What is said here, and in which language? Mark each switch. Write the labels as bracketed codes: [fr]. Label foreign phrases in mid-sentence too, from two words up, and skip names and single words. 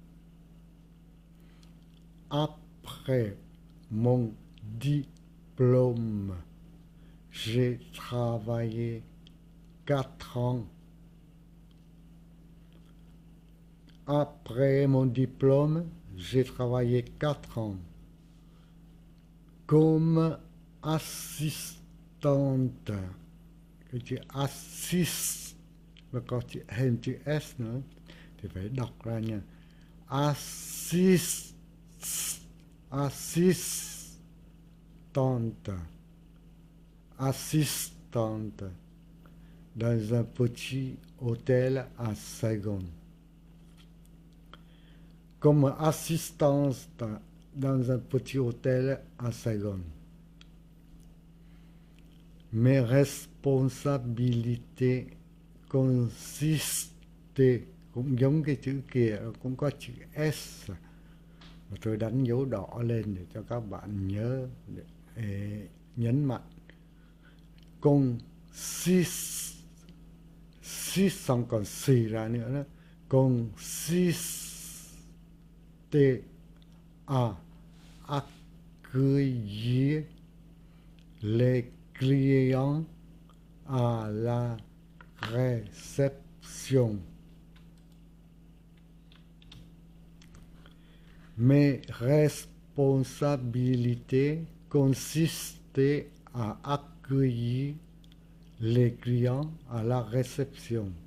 [fr] Après mon diplôme, j'ai travaillé 4 ans. Après mon diplôme, j'ai travaillé 4 ans comme assistante. [vi] Cái chữ assist và có chữ hình chữ S nữa thì phải đọc ra nha. [fr] Assist, assistante, assistante dans un petit hôtel à Saigon. Comme assistante dans un petit hôtel à Saigon. Mes responsabilités consistent, [vi] cũng giống cái chữ kia, cũng có chữ S. Và tôi đánh dấu đỏ lên để cho các bạn nhớ, để nhấn mạnh. Consist, xong còn xì ra nữa đó. [fr] Consiste à accueillir les clients à la réception. Mes responsabilités consistaient à accueillir les clients à la réception.